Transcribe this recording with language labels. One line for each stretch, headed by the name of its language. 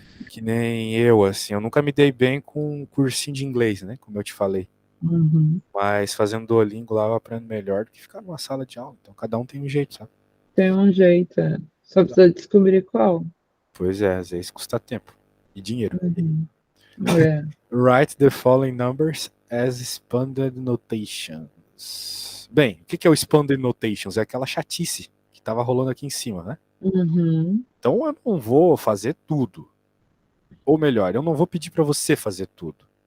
Portuguese: Que nem eu, assim, eu nunca me dei bem com um cursinho de inglês, né? Como eu te falei. Uhum. Mas fazendo Duolingo lá eu aprendo melhor do que ficar numa sala de aula. Então cada um tem um jeito, sabe? Tem um jeito, só precisa descobrir qual. Pois é, às vezes custa tempo e dinheiro. Uhum. É.
English: Write the following numbers as expanded notations.
Portuguese: Bem, o que é o expanded notations? É aquela chatice que estava rolando aqui em cima, né? Uhum. Então eu não vou fazer tudo. Ou melhor, eu não vou pedir para você fazer tudo.